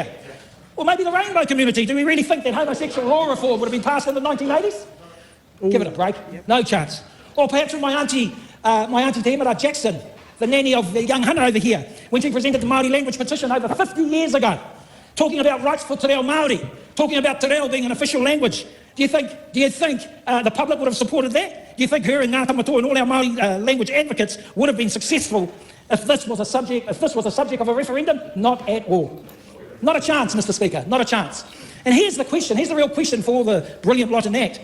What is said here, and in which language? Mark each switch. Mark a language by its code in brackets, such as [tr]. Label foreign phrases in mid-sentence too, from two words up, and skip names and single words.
[en] Or maybe the rainbow community. Do we really think that homosexual law reform would have been passed in the 1980s? Give it a break. No chance. Or perhaps with my auntie Tangaere Jackson, the nanny of the young hunter over here, when she presented the Māori language petition over 50 years ago, talking about rights for [mi] te reo Māori, [en] talking about [mi] te reo [en] being an official language. Do you think the public would have supported that? Do you think her and Ngā Tamatoa and all our Māori language advocates would have been successful if this was a subject of a referendum? Not at all. Not a chance, Mr Speaker, not a chance. And here's the question, here's the real question for all the brilliant lot in ACT.